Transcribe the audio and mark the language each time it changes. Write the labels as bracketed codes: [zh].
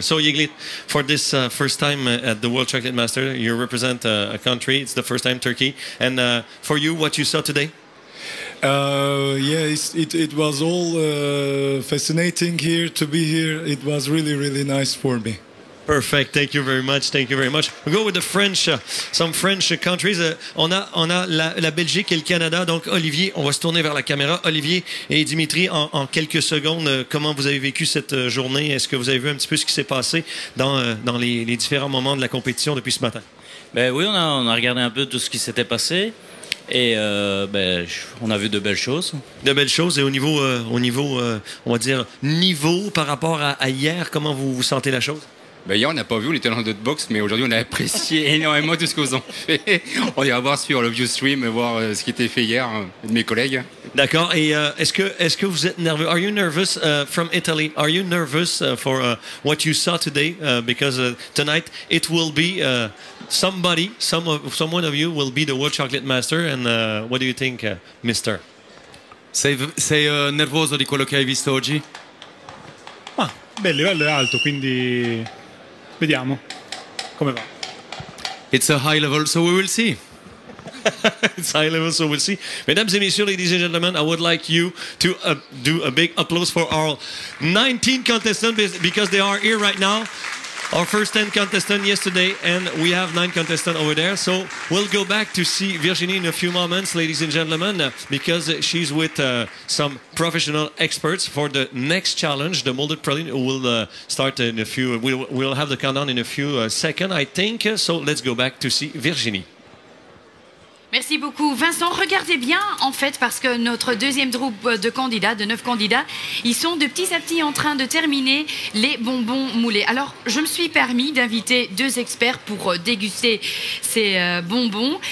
[en] So, Yiglit, for this first time at the World Chocolate Master, you represent a country. It's the first time, Turkey. And for you, what you saw today? Yeah, it was all fascinating here to be here. It was really, really nice for me. Perfect. Thank you very much. Thank you very much. We go with the French, some French countries. [fr] On a la Belgique et le Canada. Donc, Olivier, on va se tourner vers la caméra. Olivier et Dimitri, en quelques secondes, comment vous avez vécu cette journée? Est-ce que vous avez vu un petit peu ce qui s'est passé dans les différents moments de la compétition depuis ce matin? Ben oui, on a regardé un peu tout ce qui s'était passé. Et on a vu de belles choses. De belles choses. Et au niveau on va dire, niveau par rapport à hier, comment vous sentez la chose? Ben hier, on n'a pas vu, on était dans notre box, mais aujourd'hui, on a apprécié énormément tout ce que vous en faites. On ira voir sur le view stream, voir ce qui était fait hier de mes collègues. D'accord. Et est-ce que vous êtes nerveux? [en] Are you nervous from Italy? Are you nervous for what you saw today? Because tonight it will be someone of you will be the World Chocolate Master. And what do you think, Mister? [it] Sei nervoso di quello che hai visto oggi? Beh, il livello è alto, quindi vediamo come va. [en] It's a high level, so we will see. It's high level, so we'll see. [fr] Mesdames et messieurs, [en] ladies and gentlemen, I would like you to do a big applause for our 19 contestants, because they are here right now. Our first 10 contestants yesterday, and we have 9 contestants over there. So we'll go back to see Virginie in a few moments, ladies and gentlemen, because she's with some professional experts for the next challenge, the molded praline. We'll start in a few. We'll have the countdown in a few seconds, I think. So let's go back to see Virginie. [fr] Merci beaucoup. Vincent, regardez bien, en fait, parce que notre deuxième groupe de candidats, de 9 candidats, ils sont de petit à petit en train de terminer les bonbons moulés. Alors, je me suis permis d'inviter 2 experts pour déguster ces bonbons.